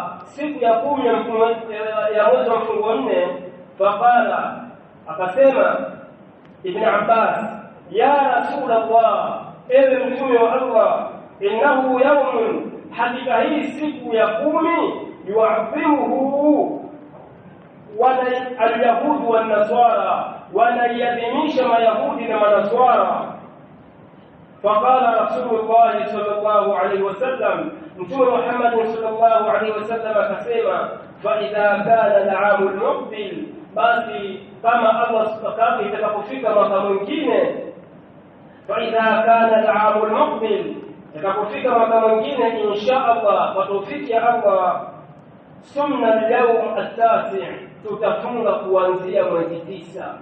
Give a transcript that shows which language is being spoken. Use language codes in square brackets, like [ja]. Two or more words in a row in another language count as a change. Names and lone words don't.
[sw] siku ya 10 ya mwezi wa mfungo 4, faqala, akasema Ibn Abbas, [ar] يا رسول الله, [sw] ewe Mtume wa Allah, [ar] إنه يوم, [sw] hakika hii siku ya 10 [ar] يعظمه اليهود والنصارى, [sw] wanaiadhimisha mayahudi na manaswara. [ar] فقال رسول الله صلى الله عليه وسلم، متى محمد صلى الله عليه وسلم كسيما، فإذا كان العام المقبل، [sw] basi kama Allah subhanahu itakapofika mwaka mwingine, [ar] فإذا كان العام المقبل، [sw] itakapofika mwaka mwingine [ar] إن شاء الله [sw] kwa tawfiki ya Allah, [ar] صمنا اليوم التاسع', [sw] tutafunga kuanzia mwezi 9.